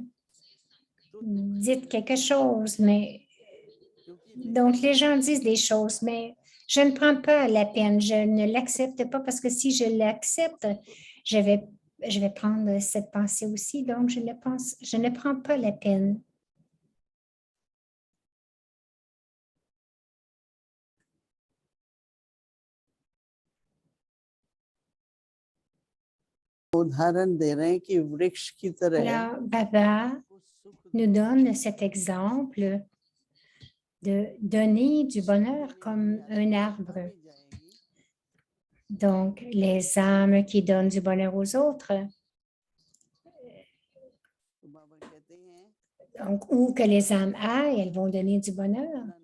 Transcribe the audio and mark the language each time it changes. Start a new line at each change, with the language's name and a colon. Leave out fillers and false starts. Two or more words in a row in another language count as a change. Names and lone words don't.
French: Dites quelque chose, mais donc les gens disent des choses, mais je ne prends pas la peine, je ne l'accepte pas parce que si je l'accepte, je vais prendre cette pensée aussi, donc je ne prends pas la peine.
Hindi: उदाहरण दे रहे हैं कि वृक्ष की तरह
French: Alors, Baba nous donne cet exemple de donner du bonheur comme un arbre. Donc, les âmes qui donnent du bonheur aux autres, donc, où que les âmes aillent, elles vont donner du bonheur.